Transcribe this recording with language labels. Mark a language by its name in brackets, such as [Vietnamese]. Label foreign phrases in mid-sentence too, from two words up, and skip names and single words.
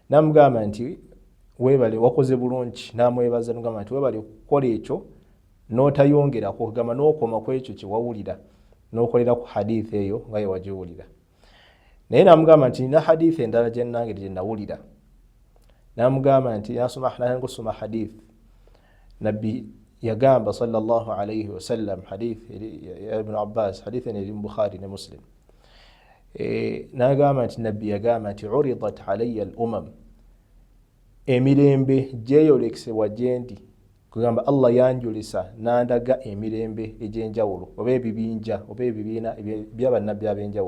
[Ganda] namugamba nti webale wakoze bulungi, namwebaza namugamba nti webale okukola ekyo n'otayongerako, kugamba n'okoma ku ekyo kye wawulira n'okolera ku hadithi eyo nga yewagiwulira. Naye namugamba nti nina hadithi endala gye nange gye nawulira. Namugamba nti nasoma hadith nabbi yagamba [Arabic] صلى الله عليه وسلم, [Ganda] hadith ya Ibn Abbas, hadith eri mu Bukhari ne Muslim. Nagamba nti nabbi yagamba nti [Arabic] عرضت علي الأمم, [Ganda] emirembe gyeyolekesebwa gyendi, kugamba Allah yanjulisa nandaga emirembe egy'enjawulo oba ebibinja oba ebibiina by'abannabbi ab'enjawulo.